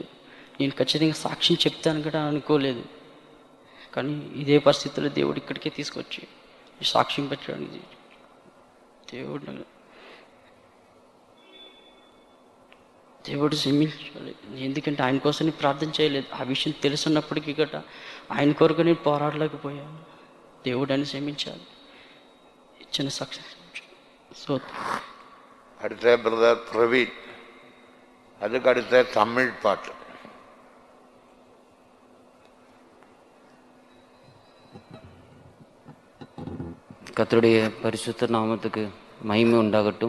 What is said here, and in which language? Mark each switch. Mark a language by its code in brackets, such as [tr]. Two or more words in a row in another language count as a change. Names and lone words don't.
[te] నేను ఖచ్చితంగా సాక్ష్యం చెప్తాను కూడా అనుకోలేదు. కానీ ఇదే పరిస్థితుల్లో దేవుడు ఇక్కడికే తీసుకొచ్చి సాక్ష్యం పెట్టడానికి దేవుడు క్షమించాలి. ఎందుకంటే ఆయన కోసం నేను ప్రార్థన చేయలేదు. ఆ విషయం తెలుసున్నప్పటికీ గట్రా ఆయన కొరకు నేను పోరాడలేకపోయాను. దేవుడు అని క్షమించాలి. ఇచ్చిన సాక్షి. [ta] அடுத்த பிரதர் பிரவீன், அதுக்கு அடுத்த தமிழ் பாட்டு. கர்த்தருடைய பரிசுத்த நாமத்துக்கு மகிமை உண்டாகட்டும்.